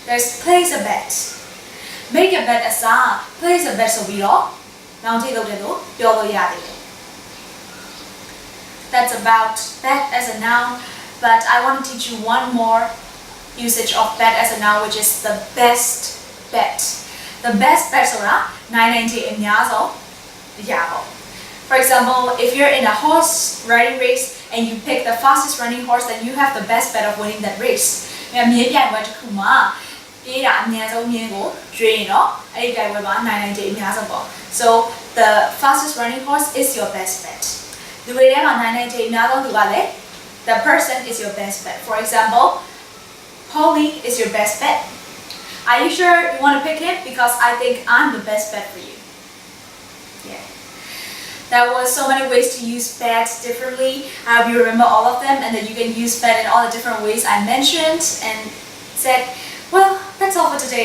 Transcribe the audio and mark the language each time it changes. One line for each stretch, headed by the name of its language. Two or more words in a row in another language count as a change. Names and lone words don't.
English: There's place a bet. make a bet အစား place a bet
Burmese: ဆိုပြီးတော့ နောင်ထိပ်လုပ်တယ်လို့ပြောလို့ရသေးတယ်
English: That's about bet as a noun, but I want to teach you one more usage of bet as a noun, which is the best bet. The best bet
Burmese: ဆိုတာနိုင်နိုင်ချေအများဆုံးအရာပေါ့
English: For example, if you're in a horse riding race and you pick the fastest running horse, then you have the best bet of winning that race.
Burmese: မြင်းပြိုင်ပွဲတစ်ခုမှာပြေးတာအများဆုံးမြင်းကိုရွေးရင်တော့အဲ့ဒီပြိုင်ပွဲမှာနိုင်နိုင်ချေအများဆုံးပေါ့
English: So the fastest running horse is your best bet.
Burmese: လူတွေထဲမှာနိုင်နိုင်ချေအများဆုံးသူကလည်း
English: the person is your best bet. For example, Polly is your best bet. Are you sure you want to pick him? Because I think I'm the best bet for you. Yeah. There was so many ways to use bet differently. I hope you remember all of them and that you can use bet in all the different ways I mentioned and said, well, that's all for today.